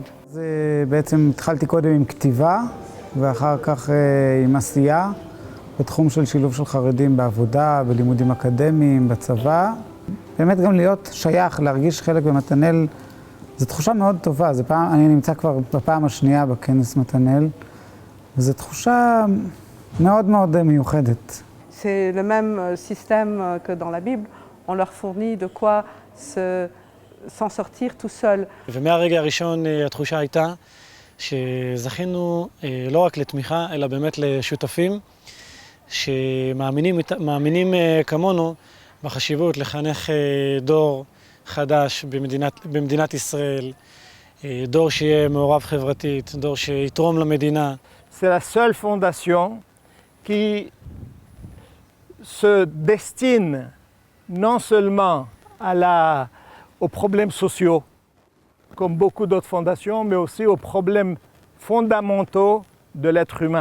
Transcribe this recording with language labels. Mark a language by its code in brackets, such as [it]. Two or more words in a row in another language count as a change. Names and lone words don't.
[he] זה בעצם התחלתי קודם עם כתיבה, ואחר כך עם עשייה, בתחום של שילוב של חרדים בעבודה, בלימודים אקדמיים, בצבא. באמת גם להיות שייך, להרגיש חלק במתנאל, זו תחושה מאוד טובה. אני נמצא כבר בפעם השנייה בכנס מתנאל, וזו תחושה מאוד מאוד מיוחדת. [fr] C'est le même système que dans la Bible. On leur fournit de quoi s'en sortir tout seul. [he] ומהרגע הראשון התחושה הייתה שזכינו לא רק לתמיכה, אלא באמת לשותפים שמאמינים כמונו בחשיבות לחנך דור חדש במדינת ישראל, דור שיהיה מעורב חברתית, דור שיתרום למדינה. [fr] C'est la seule fondation qui se destine non seulement aux problèmes sociaux, comme beaucoup d'autres fondations, mais aussi aux problèmes fondamentaux de l'être humain.